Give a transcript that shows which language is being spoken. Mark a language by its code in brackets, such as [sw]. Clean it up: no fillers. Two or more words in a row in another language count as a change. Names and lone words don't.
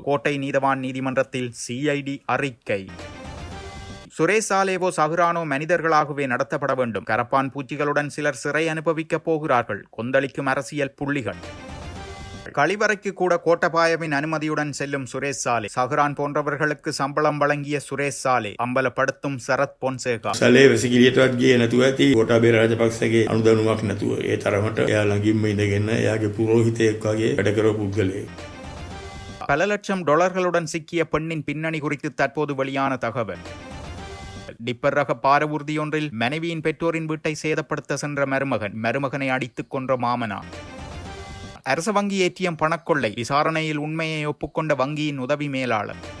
[ta] கோட்டை நீதவான் நீதிமன்றத்தில் சிஐடி அறிக்கை. சுரேஷ் சாலேவோ சஹ்ரானோ மனிதர்களாகவே நடத்தப்பட வேண்டும். கரப்பான் பூச்சிகளுடன் சிலர் சிறை அனுபவிக்கப் போகிறார்கள். கொந்தளிக்கும் அரசியல் புள்ளிகள். கழிவறைக்கு கூட கோட்டபாயவின் அனுமதியுடன் செல்லும் சுரேஷ் சாலே. சஹ்ரான் போன்றவர்களுக்கு சம்பளம் வழங்கிய சுரேஷ் சாலே අම්බලපඩතුම් සරත් පොන්සේකා. [si] සලේ වැසිකිළියටවත් ගියේ නැතුව ඇති ගෝඨාභය රාජපක්ෂගේ අනුදැනුමක් නැතුව ඒ තරමට එයා ළඟින්ම ඉඳගෙන එයාගේ පුරෝහිතයෙක් වගේ වැඩ කරපු පුද්ගලයෙක්. [ta] பல லட்சம் டாலர்களுடன் சிக்கிய பெண்ணின் பின்னணி குறித்து தற்போது வெளியான தகவல். டிப்பர் ரக பாரவூர்தியொன்றில் மனைவியின் பெற்றோரின் வீட்டை சேதப்படுத்த சென்ற மருமகனை அடித்துக் கொன்ற மாமனார். அரச வங்கி ஏடிஎம் பணக்கொள்ளை விசாரணையில் உண்மையை ஒப்புக்கொண்ட வங்கியின் உதவி மேலாளர்.